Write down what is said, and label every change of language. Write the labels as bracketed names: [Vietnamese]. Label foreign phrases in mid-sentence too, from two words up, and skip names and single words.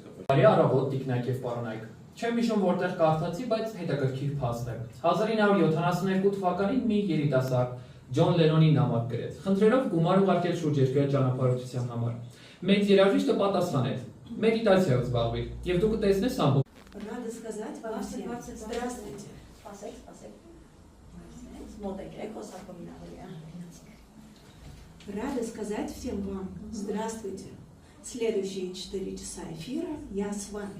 [Armenian] Բարի առավոտ տիկնայք եւ պարոնայք։ Չեմ հիշում որտեղ կարդացի, բայց հետաքրքիր փաստ է։ 1972 թվականին մի երիտասարդ Ջոն Լենոնի նամակ գրեց, խնդրելով գումար ուղարկել շուրջերկրյա ճանապարհորդության համար։ Մեծ երաժիշտը պատասխանեց. «Մեդիտացիայով զբաղվիր, եւ դու կտեսնես ամբողջ»։ [Russian] Рада сказать вам всем здравствуйте. Спасибо. Рада сказать всем вам здравствуйте. Следующие 4 часа эфира я с вами.